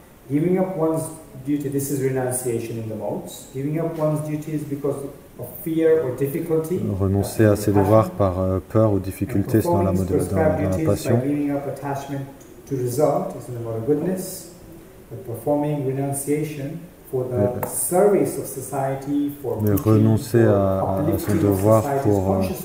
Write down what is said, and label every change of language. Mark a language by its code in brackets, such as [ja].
[en] Giving up one's duty, this is renunciation in the modes. Giving up one's duties because of fear or difficulty. [fr] Renoncer à ses devoirs par peur ou difficulté, c'est dans la mode dans la passion. [en] Giving up attachment to result is in the mode of goodness. But performing renunciation for the service of society, for [fr] mais renoncer à son devoir pour